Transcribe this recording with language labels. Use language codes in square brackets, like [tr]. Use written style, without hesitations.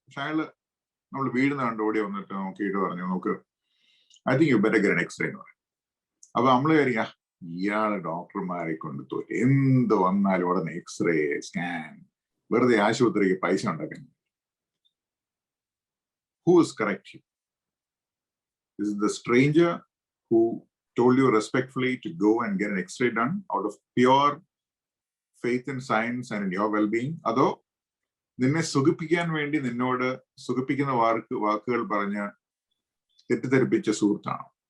[ml] പക്ഷെ അയാള് നമ്മൾ വീടുന്ന കണ്ട് ഓടി വന്നിട്ട് നോക്കിയിട്ട് പറഞ്ഞു, നമുക്ക് [en] I think you better get an x-ray [ml] എന്ന് പറയും. അപ്പൊ നമ്മള് കയറിയാ ഇയാള് ഡോക്ടർമാരെ കൊണ്ട് തോറ്റ്, എന്ത് വന്നാലും ഉടനെ എക്സ്റേ സ്കാൻ, വെറുതെ ആശുപത്രിക്ക് പൈസ ഉണ്ടാക്കാൻ. [en] Who is correct here? Is it the stranger who told you respectfully to go and get an x-ray done out of pure faith in science and in your well-being? [ml] അതോ നിന്നെ സുഖിപ്പിക്കാൻ വേണ്ടി നിന്നോട് സുഖിപ്പിക്കുന്ന വാക്കുകൾ പറഞ്ഞ് തെറ്റിദ്ധരിപ്പിച്ച സുഹൃത്താണോ?